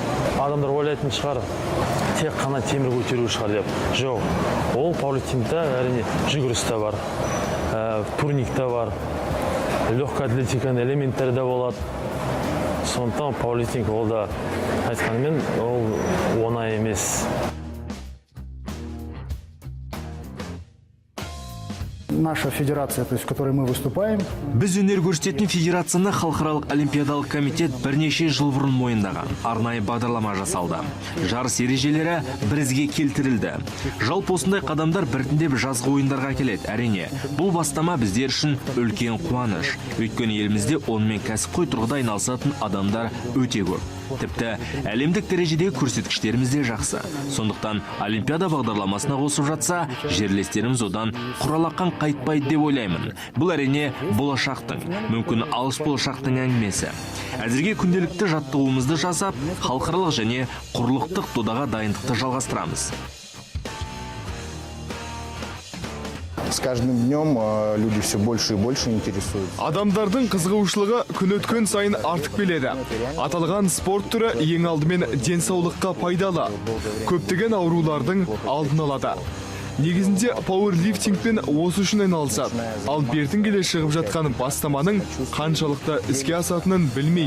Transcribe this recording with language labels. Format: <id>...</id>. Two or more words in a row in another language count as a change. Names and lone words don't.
<kk>Адамдар ойлайтын шығар, тек қана темір көтеру шығар деп. Жоқ, ол пауэрлифтингте әрине жүгіріс те бар, турник те бар,</kk> <ru>легкая атлетиканың</ru> <kk>элементтері де болады. Сондықтан пауэрлифтинг ол да айтқанымен ол оңай емес.</kk> <ru>Наша федерация, то есть, в которой мы выступаем.</ru> <kk>Біз өнер көрсететін федерацияны халықаралық олимпиадалық комитет бірнеше жыл бұрын мойындаған. Арнайы бағдарлама жасалды. Жарыс ережелері бірізге келтірілді. Жалпы осындай қадамдар біртіндеп жазғы ойындарға келеді. Әрине, бұл бастама біздер үшін үлкен қуаныш. Өйткені елімізде онымен кәсіпқой тұрғыда айналысатын адамдар өте көп. Тіпті әлемдік дәрежедегі көрсеткіштеріміз де жақсы. Сондықтан олимпиада бағдарламасына қосып жатса, жерлестеріміз одан құралаққан қайтпайды деп ойлаймын. Бұл әрине болашақтың, мүмкін алыс болашақтың әңгімесі. Әзірге күнделікті жаттығуымызды жасап, халықаралық және құрлықтық додаға дайындықты жалғастырамыз.</kk> <ru>С каждым днем люди все больше и больше интересуются.</ru> <kk>Адамдардың қызығушылығы күн өткен сайын артып келеді. Аталған спорт түрі ең алдымен денсаулыққа пайдалы. Көптеген аурулардың алдын алады. Негізінде пауэрлифтингпен осы үшін айналысады. Ал бертін келе шығып жатқан бастаманың қаншалықты іске асатынын білмеймін.</kk>